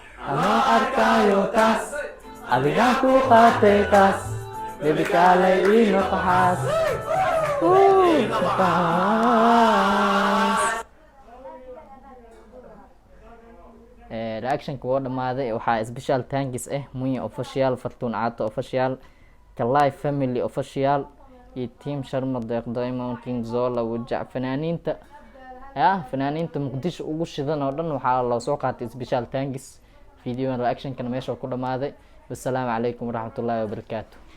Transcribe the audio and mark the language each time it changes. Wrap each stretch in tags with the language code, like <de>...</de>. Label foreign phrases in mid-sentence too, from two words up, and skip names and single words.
<so>Anoo arkayo taas, adigaan ku qaatay qaas. Baby kaalay ii noqo xaas. Uu, noqo xaas. Eh, reaction-ka waa dhamaaday. Waxaa</so> <en>special thanks</en> <so>eh, Munya Official, Fartuun Caato Official, Kalai Family Official, iyo Team Sharma Deeq, Diamond King, Zola, Wajac, fanaaniinta, ya, fanaaniinta Muqdisho ugu shidan oo dhan waxaa loo soo qaatay</so> <en>special thanks.</en> <so>Video reaction-kana meesha ku dhamaaday.</so> <ar>والسلام عليكم ورحمة الله وبركاته.</ar>